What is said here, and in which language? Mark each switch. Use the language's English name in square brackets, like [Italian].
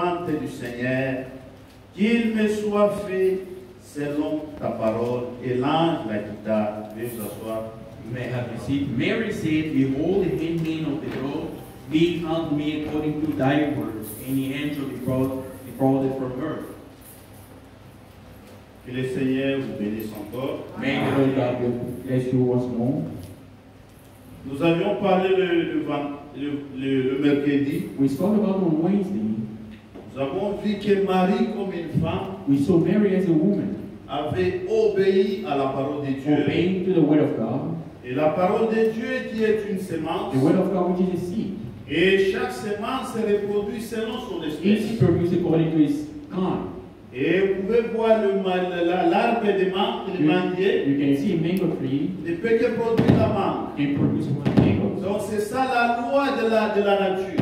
[French] volonté du Seigneur, qu'il me soit fait selon ta parole. Et l'ange la quitta. Veuillez vous asseoir. [English] You may have received. Mary said, Behold, the handmaid of the Lord, be it unto me according to thy words. And the angel departed from her. [French] Que le Seigneur vous bénisse encore. [English] May the Lord God bless you once more. [French] Nous avions parlé le mercredi. [English] We spoke about on Wednesday. [French] Nous avons vu que Marie, comme une femme, [English] We saw Mary as a woman, [French] avait obéi à la parole de Dieu. [English] obeying to the word of God. [French] Et la parole de Dieu qui est une semence. [English] The word of God, which is a seed. [French] Et chaque semence se reproduit selon son espèce. [English] Each produces according to its kind. [French] Et vous pouvez voir l'arbre de mangue, le manguier, [English] You can see a mango tree [French] ne peut que produire la mangue. [English] can produce mangoes. [French] Donc c'est ça la loi de la nature.